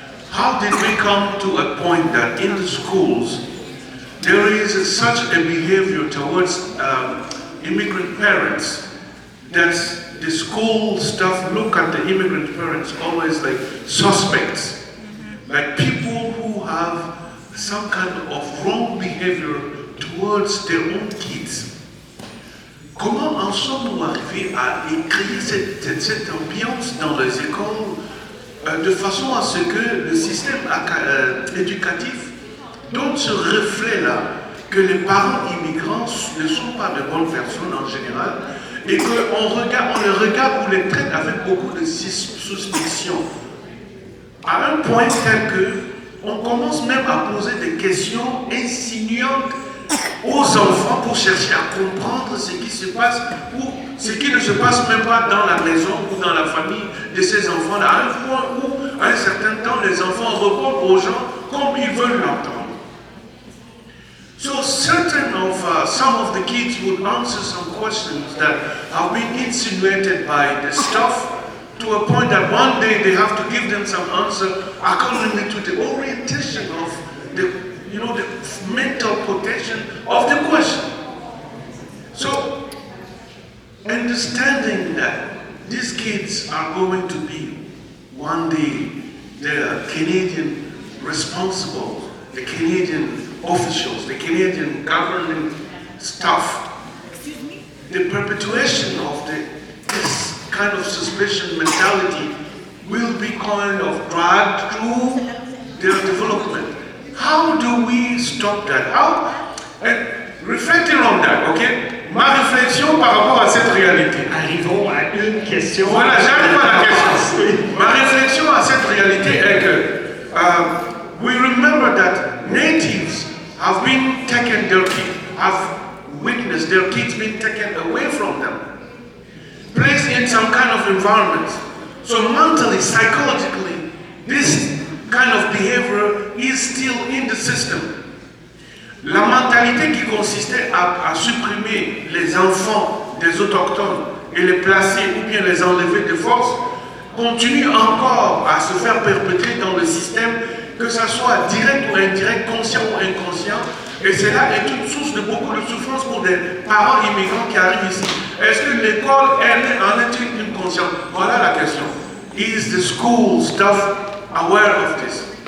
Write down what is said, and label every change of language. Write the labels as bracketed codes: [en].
[en] How did we come to a point that in the schools there is such a behavior towards immigrant parents that the school staff look at the immigrant parents always like suspects, like people who have some kind of wrong behavior towards their own kids. [fr] Comment en sommes-nous arrivés à créer cette ambiance dans les écoles de façon à ce que le système éducatif donne ce reflet-là que les parents immigrants ne sont pas de bonnes personnes en général et qu'on les regarde ou les traite avec beaucoup de suspicion à un point tel que on commence même à poser des questions insinuantes aux enfants pour chercher à comprendre ce qui se passe ou ce qui ne se passe même pas dans la maison ou dans la famille de ces enfants-là, à un point où, à un certain temps, les enfants répondent aux gens comme ils veulent l'entendre. [en] So some of the kids would answer some questions that have been insinuated by the staff to a point that one day they have to give them some answer according to the orientation of the mental potential of the question. So, understanding that these kids are going to be one day the Canadian responsible, the Canadian officials, the Canadian government staff, the perpetuation of this kind of suspicion mentality will be kind of dragged through their development. How do we stop that? Reflecting on that, ok? [fr] Ma réflexion par rapport à cette réalité. Arrivons à une question. Voilà, j'arrive à la question. Ma réflexion à cette réalité est que [en] we remember that natives have been taken their kids, have witnessed their kids being taken away from them, placed in some kind of environment. So mentally, psychologically, this kind of behavior is still in the system. [fr] La mentalité qui consistait à supprimer les enfants des autochtones et les placer ou bien les enlever de force continue encore à se faire perpétrer dans le système, que ce soit direct ou indirect, conscient ou inconscient. Et cela est une source de beaucoup de souffrance pour des parents immigrants qui arrivent ici. Est-ce que l'école en est une conscience? Voilà la question. [en] Is the school staff aware of this?